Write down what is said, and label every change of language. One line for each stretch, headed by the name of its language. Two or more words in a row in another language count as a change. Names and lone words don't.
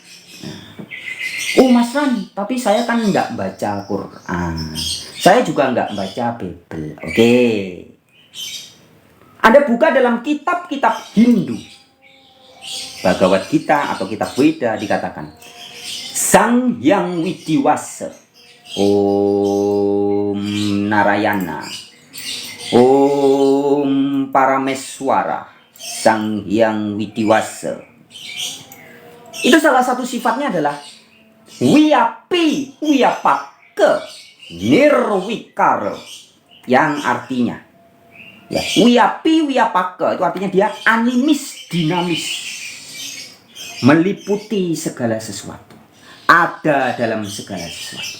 Indonesian: Oh Mas Ran, tapi saya kan nggak baca Quran. Saya juga nggak baca Bible. Oke. Anda buka dalam kitab-kitab Hindu, Bhagavad Gita atau kitab Weda, dikatakan Sang Hyang Widiwasa, Om Narayana, Om Parameswara, Sang Hyang Widiwasa. Itu salah satu sifatnya adalah
Sanskrit: Wiyapi Wiyapaka Nirwikara,
Indonesian: yang artinya ya,
Sanskrit: Wiyapi Wiyapaka
Indonesian: itu artinya dia animis, dinamis, meliputi segala sesuatu, ada dalam segala sesuatu.